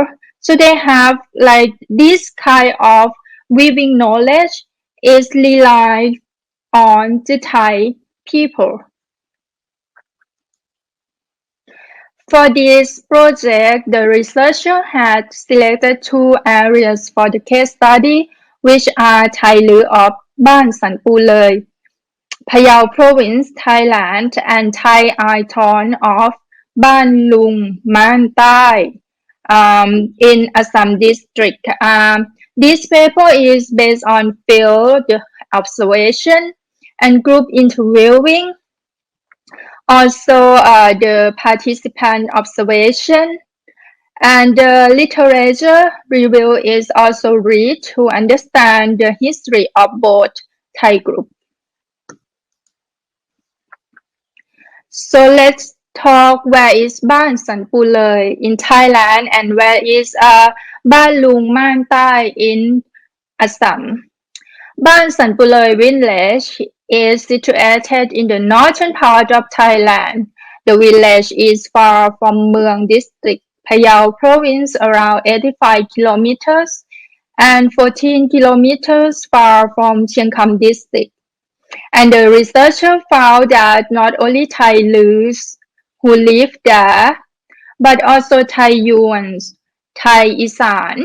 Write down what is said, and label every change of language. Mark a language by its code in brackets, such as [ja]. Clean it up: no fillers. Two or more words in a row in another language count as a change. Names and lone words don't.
[en] So they have like this kind of weaving knowledge is relied on the Thai people. For this project, the researcher had selected two areas for the case study, which are Thai Lu of Ban San Pu Lei, Phayao Province, Thailand, and Thai Aiton of Ban Lung Man Tai in Assam district. This paper is based on field observation and group interviewing. Also, the participant observation and the literature review is also read to understand the history of both Thai groups. So let's talk where is Ban San Pu Lei in Thailand and where is Ban Lung Man Tai in Assam. Ban San Pu Lei village is situated in the northern part of Thailand. The village is far from Mueang district, Phayao province, around 85 kilometers, and 14 kilometers far from Chiang Kham district. And the researcher found that not only Thai Lus who live there, but also Thai Yuans, Thai Isan.